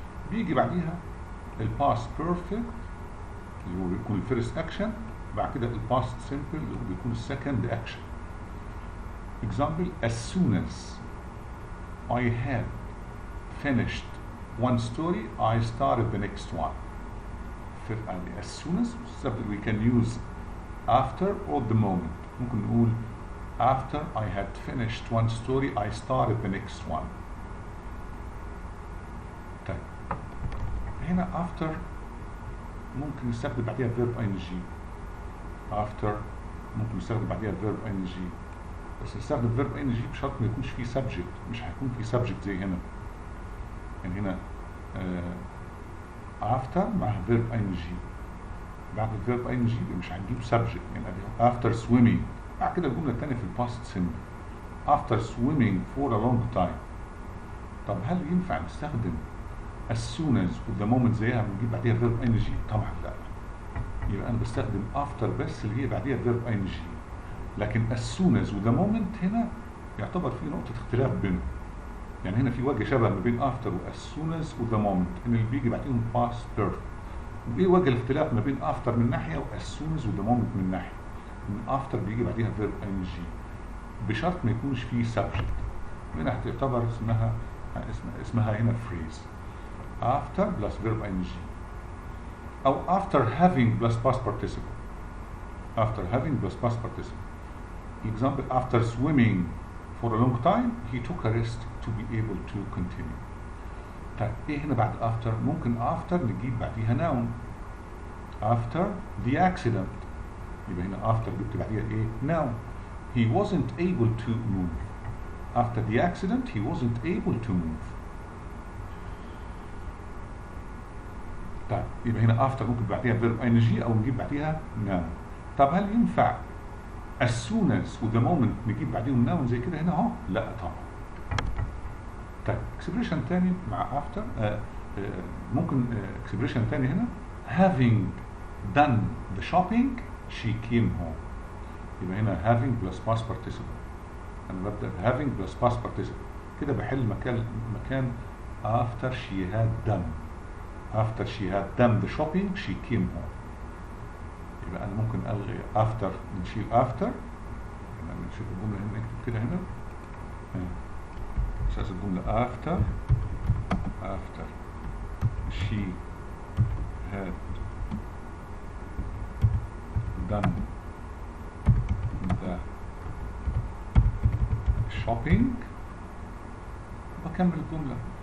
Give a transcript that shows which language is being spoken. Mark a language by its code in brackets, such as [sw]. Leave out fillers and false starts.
[ar] بيجي بعديها past perfect اللي هو بيكون الفيرست اكشن. بعد كده الباست سمبل اللي هو بيكون السكند اكشن. [en] example as soon as I had finished one story I started the next one. as soon as we can use after or the moment. [ar] ممكن نقول [en] after I had finished one story I started the next one. [ar] طيب هنا after ممكن نستخدم بعدها verb ing after ممكن نستخدم بعديها verb ing، بس نستخدم verb ing بشرط ما يكونش فيه subject. مش هيكون فيه subject زي هنا. يعني هنا after مع verb ing، بعد الverb ing مش هنجيب subject. يعني [en] after swimming، [ar] بعد كده الجملة الثانية في الباست [en] simple after swimming for a long time. [ar] طب هل ينفع نستخدم as soon as و the moment زيها ونجيب بعديها verb ing؟ طبعا لا. يبقى انا بستخدم after بس اللي هي بعديها verb ing، لكن as soon as و the moment هنا يعتبر في نقطة اختلاف بينهم. يعني هنا في وجه شبه ما بين after و as soon as و the moment، ان اللي بيجي بعديهم past perfect. وايه وجه الاختلاف ما بين after من ناحية و as soon as و the moment من ناحية؟ ان after بيجي بعديها verb ing بشرط ما يكونش فيه subject. هنا هتعتبر اسمها هنا phrase after plus verb ing، او after having plus past participle. [en] after having plus past participle. Example: after swimming for a long time he took a rest to be able to continue. [ar] طيب ايه هنا بعد after؟ ممكن after نجيب بعديها noun [en] after the accident. [ar] يبقى هنا after جبت بعديها ايه؟ noun. [en] He wasn't able to move. After the accident he wasn't able to move. [ar] طيب يبقى هنا after ممكن بعديها verb ing او نجيب بعديها noun. طب هل ينفع as soon as و the moment نجيب بعديهم noun زي كده هنا اهو؟ لا طبعا. طيب [en] expression [ar] تاني مع [en] after [ar] ممكن [en] expression [ar] تاني هنا [en] having done the shopping she came home. [ar] يبقى هنا having plus past participle. انا ببدأ having plus past participle كده بحل مكان after she had done. [en] after she had done the shopping she came home. [ar] يبقى انا ممكن الغي after، نشيل after، نشوف الجملة هنا نكتب كده هنا اساس الجملة [en] after she had done the shopping [ar] بكمل الجملة.